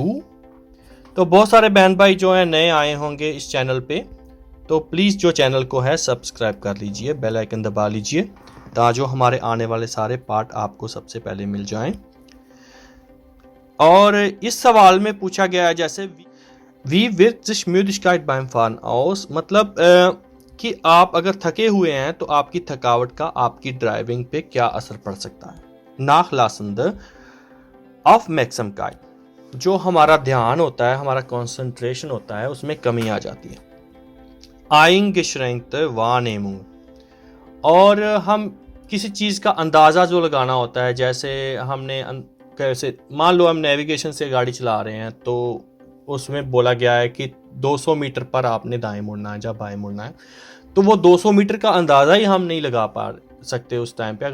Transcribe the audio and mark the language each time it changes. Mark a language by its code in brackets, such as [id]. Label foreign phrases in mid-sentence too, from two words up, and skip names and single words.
[hi] तो बहुत सारे बहन भाई जो हैं नए आए होंगे इस चैनल पे, तो प्लीज़ जो चैनल को है सब्सक्राइब कर लीजिए, [en] bell icon [hi] दबा लीजिए ताकि जो हमारे आने वाले सारे पार्ट आपको सबसे पहले मिल जाएं। और इस सवाल में पूछा गया है जैसे [de] Wie wird sich Müdigkeit beim Fahren aus, [hi] मतलब कि आप अगर थके हुए हैं तो आपकी थकावट का आपकी ड्राइविंग पे क्या असर पड़ सकता है। [de] Nachlassende Aufmerksamkeit, [hi] जो हमारा ध्यान होता है, हमारा कंसंट्रेशन होता है, उसमें कमी आ जाती है। [de] Eingeschränkte Wahrnehmung, [hi] और हम किसी चीज़ का अंदाज़ा जो लगाना होता है, जैसे हमने कैसे मान लो हम नेविगेशन से गाड़ी चला रहे हैं तो उसमें बोला गया है कि 200 मीटर पर आपने दाएं मुड़ना है या बाएं मुड़ना है, तो वो 200 मीटर का अंदाज़ा ही हम नहीं लगा पा सकते उस टाइम पे।